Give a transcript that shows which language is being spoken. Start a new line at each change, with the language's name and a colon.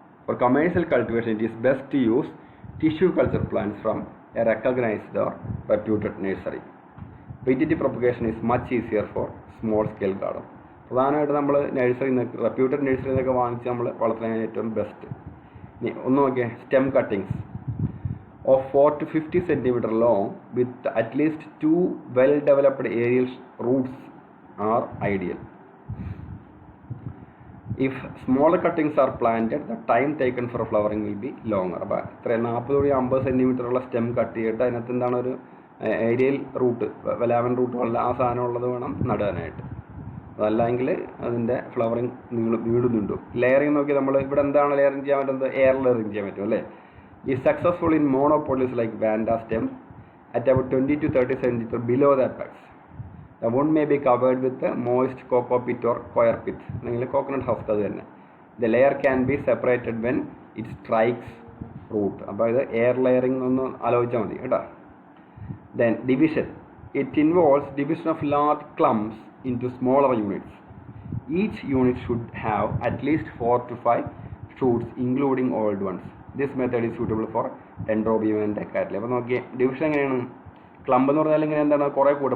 English: For commercial cultivation it is best to use tissue culture plants from a recognised or reputed nursery. Vegetative propagation is much easier for small scale garden.
Malayalam: പ്രധാനമായിട്ട് നമ്മൾ നഴ്സറിയിൽ നിന്ന് reputed നഴ്സറിയിൽ നിന്നൊക്കെ വാങ്ങിച്ച് നമ്മൾ വളർത്താൻ ഏറ്റവും ബെസ്റ്റ്. ഇനി ഒന്ന് നോക്കിയാൽ
English: Stem cuttings of 4 to 50 centimeter long with at least 2 well developed aerial roots are ideal. If smaller cuttings are planted, the time taken for flowering will be longer.
Malayalam: അപ്പോൾ ഇത്ര 40-50 സെൻറ്റിമീറ്റർ ഉള്ള സ്റ്റെം കട്ട് ചെയ്തിട്ട് അതിനകത്ത് എന്താണ് ഒരു aerial root, വെലാവൻ root ഉള്ള ആ സാധനം ഉള്ളത് വേണം നടാനായിട്ട്. അതല്ലെങ്കിൽ അതിൻ്റെ ഫ്ലവറിങ് നീടുന്നുണ്ട്. ലെയറിങ് നോക്കി നമ്മൾ ഇവിടെ എന്താണ് ലെയറിങ് ചെയ്യാൻ പറ്റുന്നത്, എയർ ലെയറിങ് ചെയ്യാൻ പറ്റും അല്ലേ.
English: is successful in monopodials like vanda stem at about 20 to 30 centimeter below the apex. The wound may be covered with a moist cocoa pit or coir pit.
Malayalam: അല്ലെങ്കിൽ
English: coconut husk
Malayalam: അത് തന്നെ.
English: The layer can be separated when it strikes root.
Malayalam: അപ്പോൾ ഇത് air layering ഒന്ന് ആലോചിച്ചാൽ മതി കേട്ടോ.
English: Then division. It involves division of large clumps into smaller units. Each unit should have at least 4 to 5 shoots including old ones. This method is suitable for dendrobium and cattleya.
Malayalam: അപ്പോൾ നോക്കിയേ division എങ്ങനെയാണ്, ക്ലമ്പ് എന്ന് പറഞ്ഞാൽ ഇങ്ങനെ എന്താണ് കുറേ കൂടെ.